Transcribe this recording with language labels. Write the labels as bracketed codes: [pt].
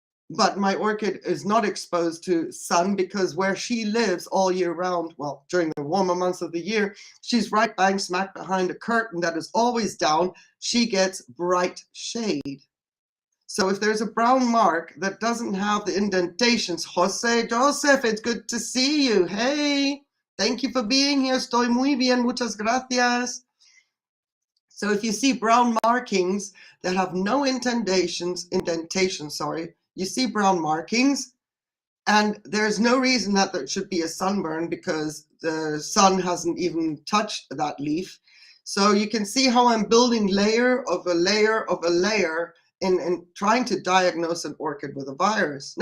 [en] But my orchid is not exposed to sun because where she lives all year round, well, during the warmer months of the year, she's right bang smack behind a curtain that is always down. She gets bright shade. So if there's a brown mark that doesn't have the indentations, Joseph, it's good to see you. Hey, thank you for being here. [es] Estoy muy bien, muchas gracias. [en] So if you see brown markings that have no indentations, you see brown markings, and there's no reason that there should be a sunburn because the sun hasn't even touched that leaf. So you can see how I'm building layer of a layer of a layer in trying to diagnose an orchid with a virus.